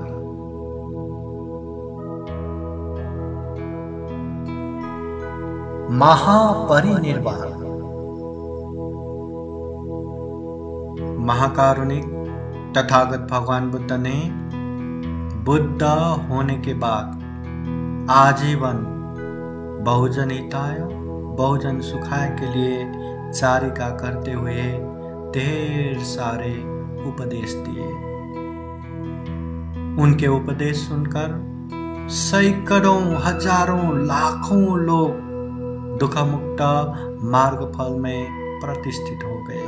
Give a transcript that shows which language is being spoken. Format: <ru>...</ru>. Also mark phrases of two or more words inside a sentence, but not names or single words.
<hi>महापरिनिर्वाण। महाकारुणिक तथागत भगवान बुद्ध ने बुद्ध होने के बाद आजीवन</hi> <sa>बहुजन हिताय बहुजन सुखाय</sa> <hi>के लिए चारिका करते हुए ढेर सारे उपदेश दिए। उनके उपदेश सुनकर सैकड़ों हजारों लाखों लोग दुखमुक्त मार्गफल में प्रतिष्ठित हो गए।</hi>